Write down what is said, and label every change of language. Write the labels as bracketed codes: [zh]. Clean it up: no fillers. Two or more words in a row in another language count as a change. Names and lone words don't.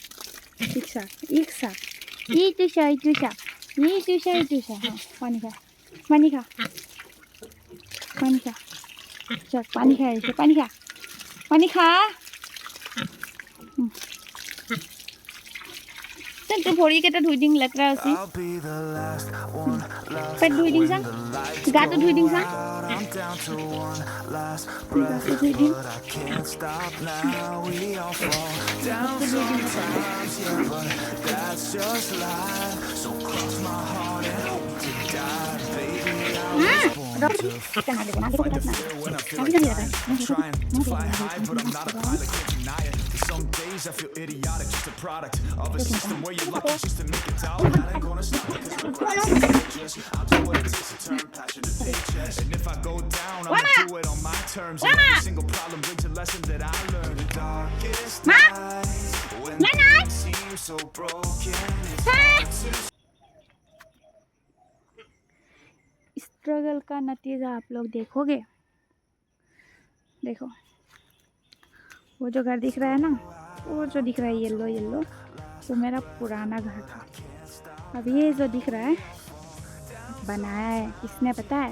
[as] ইচ্ছা ইচ্ছা ইটো চা, ইটো চা, ইটো চা, ইটো চা। পানী খা, পানী খা, পানী খা। চক পানী খাই আহিছে, পানী খা, পানী খা। তোৰ ভৰিকেইটা ধুই দিম, লেতেৰা আছে। [en] I'll be the last one left [as] পেট ধুই দিম [en] when [as] চাং, [en] the lights [as] গাটো ধুই দিম চাং। [en] out. I'm down to one last breath, [as] গাটো ধুই দিম, [en] but I can't stop now. We all fall down sometimes, yeah, but that's just life. So cross my heart and hope to die, baby. I was born to fight the fear when I feel like dying. I'm trying to fly high, but I'm not a pilot, can't deny it. Some days I feel idiotic, just a product of a system where you're lucky just to make it out. That ain't gonna stop me, 'cause I'm just I'll do what it takes to turn passion to paycheck. And if I go down, I'ma do it on my terms. And every single problem brings a lesson that I learned. The darkest night, when things seem so broken, it's hard to [hi] स्ट्रगल का नतीजा आप लोग देखोगे। देखो वो जो घर दिख रहा है ना, वो जो दिख रहा है येलो येलो, वो मेरा पुराना घर था। अब ये जो दिख रहा है बनाया है किसने पता है?